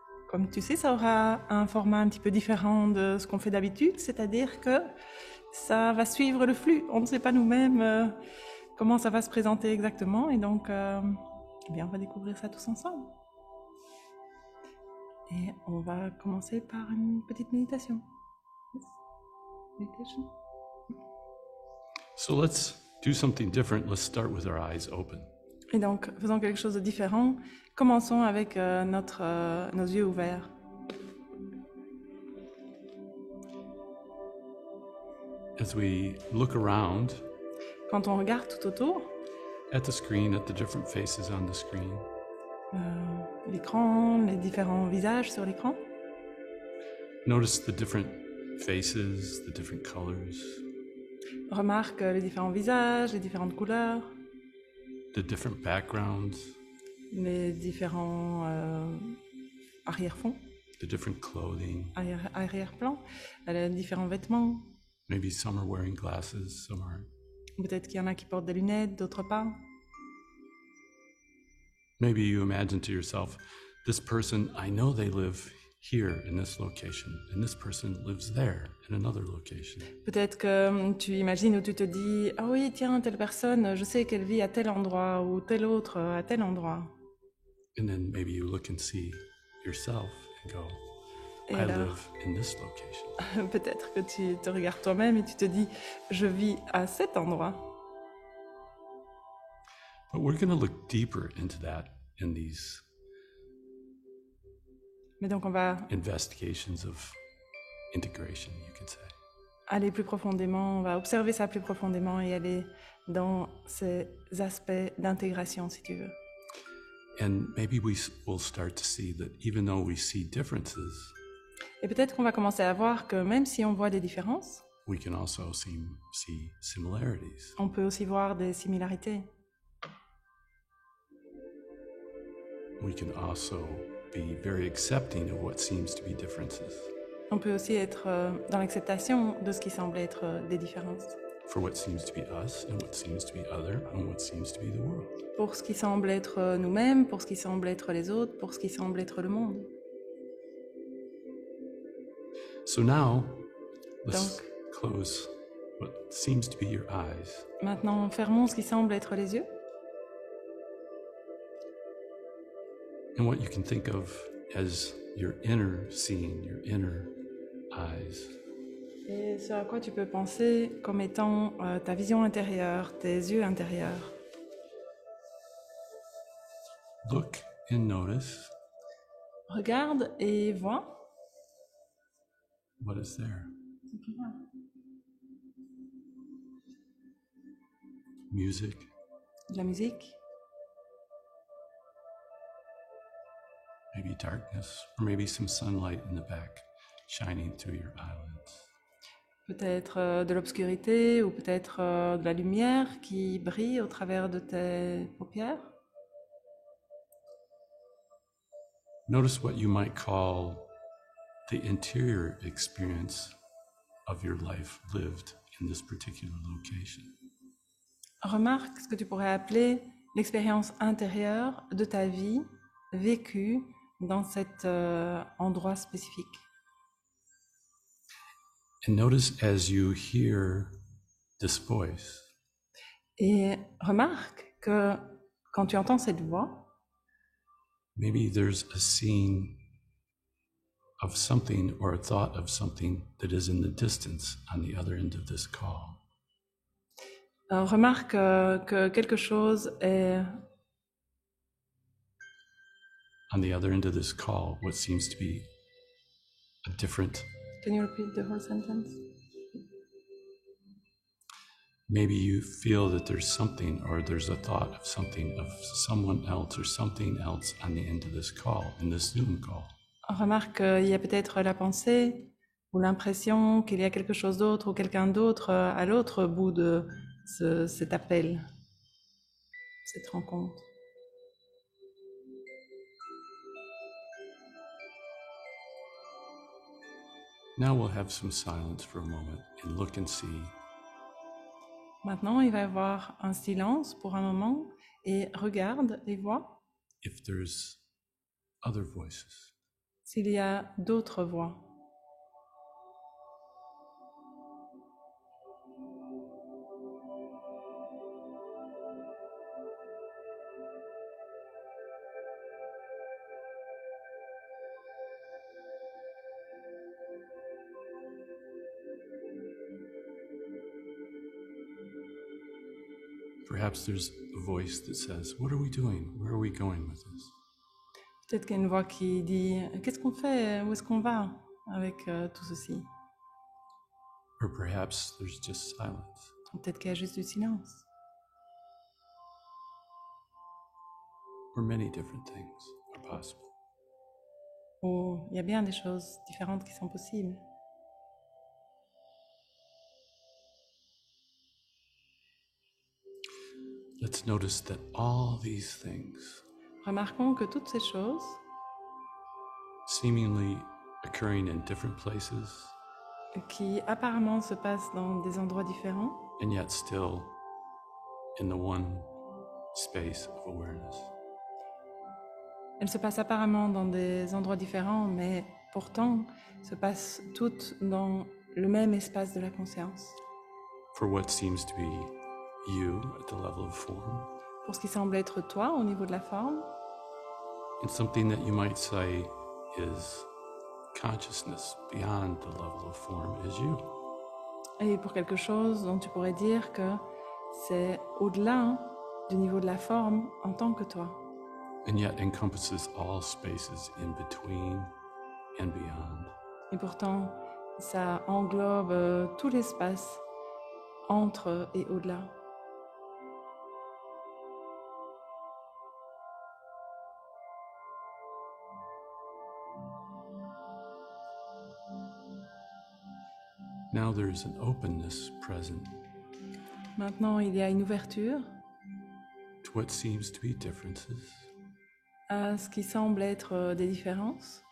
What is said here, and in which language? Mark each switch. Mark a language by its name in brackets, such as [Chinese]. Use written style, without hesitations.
[French] Comme tu sais, ça aura un format un petit peu différent de ce qu'on fait d'habitude, c'est-à-dire que ça va suivre le flux. On ne sait pas nous-mêmes comment ça va se présenter exactement, et donc eh bien, on va découvrir ça tous ensemble. Et on va commencer par une petite méditation. [English] Yes. Meditation. So let's do something different. Let's start with our eyes open. [French] Et donc, faisons quelque chose de différent. Commençons avec nos yeux ouverts. [English] As we look around [French] Quand on regarde tout autour, [English] at the screen, at the different faces on the screen, [French] l'écran, les différents visages sur l'écran, [English] notice the different faces, the different colors, [French] remarque les différents visages, les différentes couleurs, [English] the different backgrounds, [French] les différents arrière-fonds, [English] the different clothing. [French] arrière-plans, les différents vêtements. [English] Maybe some are wearing glasses, some aren't. [French] Peut-être qu'il y en a qui portent des lunettes, d'autres pas. [English] Maybe you imagine to yourself, this person, I know they live here in this location, and this person lives there in another location. [French] Peut-être que tu imagines ou tu te dis « Ah oui, tiens, telle personne, je sais qu'elle vit à tel endroit ou tel autre à tel endroit. » [English] And then maybe you look and see yourself and go, [French] Et [English] I [French] alors, [English] live in this location. [French] peut-être que tu te regardes toi-même et tu te dis « Je vis à cet endroit. » [English] But we're going to look deeper into that in these [French] Mais donc on va [English] investigations of integration, you could say. [French] aller plus profondément, on va observer ça plus profondément et aller dans ces aspects d'intégration, si tu veux. [English] And maybe will start to see that even though we see differences, [French] Et peut-être qu'on va commencer à voir que même si on voit des différences, [English] we can also see similarities. [French] on peut aussi voir des similarités. [English] We can also be very accepting of what seems to be differences, [French] On peut aussi être dans l'acceptation de ce qui semble être des différences, [English] for what seems to be us and what seems to be other and what seems to be the world. [French] pour ce qui semble être nous-mêmes, pour ce qui semble être les autres, pour ce qui semble être le monde. [English] So now, let's [French] Donc, [English] close what seems to be your eyes. [French] maintenant, fermons ce qui semble être les yeux. [English] And what you can think of as your inner seeing, your inner eyes. [French] Et ce à quoi tu peux penser comme étant ta vision intérieure, tes yeux intérieurs. [English] Look and notice [French] Regarde et vois. [English] what is there. Music, [French] De la musique, [English] maybe darkness, or maybe some sunlight in the back shining through your eyelids. [French] peut-être de l'obscurité ou peut-être de la lumière qui brille au travers de tes paupières. [English] Notice what you might call the interior experience of your life lived in this particular location. [French] Remarque ce que tu pourrais appeler l'expérience intérieure de ta vie vécue dans cet endroit spécifique. [English] And notice as you hear this voice, [French] Et remarque que quand tu entends cette voix, [English] maybe there's a scene of something or a thought of something that is in the distance on the other end of this call. [French] remarque que quelque chose est [English] On the other end of this call, what seems to be a different, Can you repeat the whole sentence? maybe you feel that there's something or there's a thought of something of someone else or something else on the end of this call, in this Zoom call. [French] Remarque qu'il y a peut-être la pensée ou l'impression qu'il y a quelque chose d'autre ou quelqu'un d'autre à l'autre bout de cet appel, cette rencontre. [English] Now we'll have some silence for a moment and look and see [French] Maintenant, il va y avoir un silence pour un moment et regarde les voix [English] if there's other voices. [French] s'il y a d'autres voix. [English] Perhaps there's a voice that says, "What are we doing? Where are we going with this?" [French] Peut-être qu'il y a une voix qui dit « Qu'est-ce qu'on fait? Où est-ce qu'on va avec tout ceci ?» [English] Or perhaps there's just silence. [French] Ou peut-être qu'il y a juste du silence. [English] Or many different things are possible. [French] Ou il y a bien des choses différentes qui sont possibles. [English] Let's notice that all these things, [French] Remarquons que toutes ces choses, [English] seemingly occurring in different places [French] qui apparemment se passent dans des endroits différents, [English] and yet still in the one space of awareness, [French] elles se passent apparemment dans des endroits différents, mais pourtant se passent toutes dans le même espace de la conscience. [English] for what seems to be you at the level of form, [French] Pour ce qui semble être toi au niveau de la forme, [English] and something that you might say is consciousness beyond the level of form is you. [French] et pour quelque chose dont tu pourrais dire que c'est au-delà du niveau de la forme en tant que toi, [English] And yet encompasses all spaces in between and beyond. [French] et pourtant ça englobe tout l'espace entre et au-delà. [English] Now there's an openness present [French] Maintenant, il y a une ouverture [English] to what seems to be differences, [French] à ce qui semble être des différences,